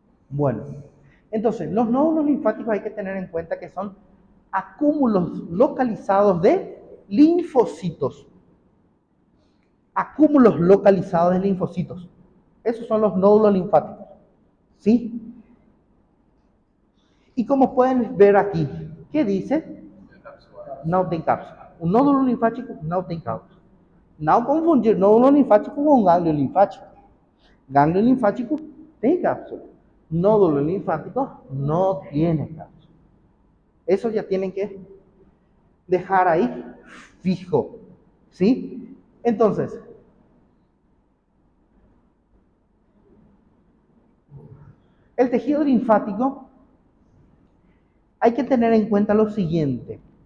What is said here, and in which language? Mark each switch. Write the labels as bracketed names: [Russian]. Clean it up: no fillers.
[Spanish] Bueno, entonces los nódulos linfáticos hay que tener en cuenta que son acúmulos localizados de linfocitos. Acúmulos localizados de linfocitos. Esos son los nódulos linfáticos, ¿sí? Y como pueden ver aquí, ¿qué dice? [Portuguese] Não tem cápsula. O nódulo linfático não tem cápsula. Não confundir nódulo linfático com gánglio linfático. Gánglio linfático tem cápsula. [Spanish] Nódulo linfático no tiene cápsula. Eso ya tienen que dejar ahí fijo, ¿sí? Entonces, el tejido linfático hay que tener en cuenta lo siguiente.